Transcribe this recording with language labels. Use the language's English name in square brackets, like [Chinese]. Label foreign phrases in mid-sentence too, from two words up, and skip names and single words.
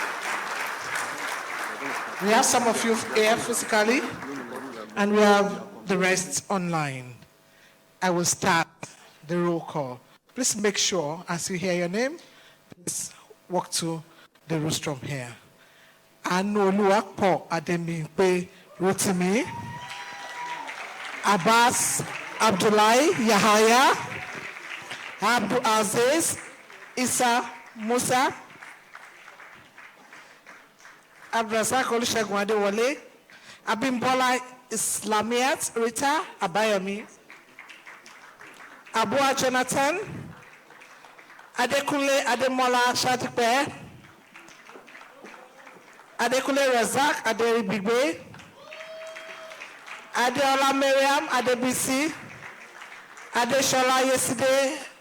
[English] We have some of you here physically, and we have the rest online. I will start the roll call. Please make sure, as you hear your name, please walk to the rostrum here. Anoluwapo Ademimpe Rotimi, Abbas Abdullahi Yahaya, Abdul Aziz Isa Musa, Abdrazak Olusegun Adewale, Abimbola Islamiat Rita Abayomi, Abua Jonathan, Adekunle Ademola Shatipe, Adekunle Razak Aderibigbe, Adeola Miriam Adebisi, Adeshola yesterday,